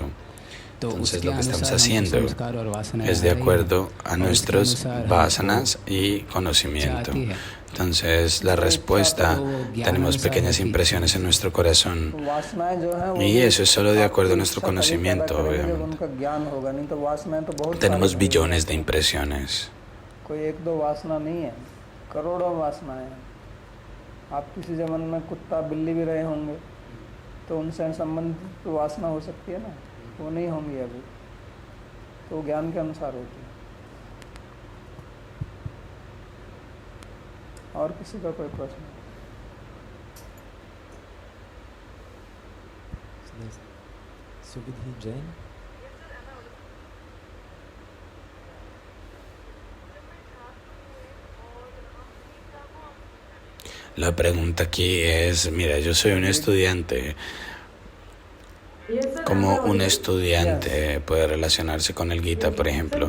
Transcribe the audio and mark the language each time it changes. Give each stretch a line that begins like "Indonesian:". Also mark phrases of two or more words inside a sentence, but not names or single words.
Spanish: Entonces lo que estamos haciendo es de acuerdo a nuestros vasanas y conocimiento. Entonces la respuesta, tenemos pequeñas impresiones en nuestro corazón y eso es solo de acuerdo a nuestro conocimiento, obviamente. Tenemos billones de impresiones.
Hindi: वो नहीं होंगी अभी, तो ज्ञान के अनुसार होती है। और किसी का कोई प्रश्न? सुविधि जैन।
Spanish: La pregunta aquí es, mira, yo soy un estudiante. ¿Cómo un estudiante puede relacionarse con el Gita, por ejemplo?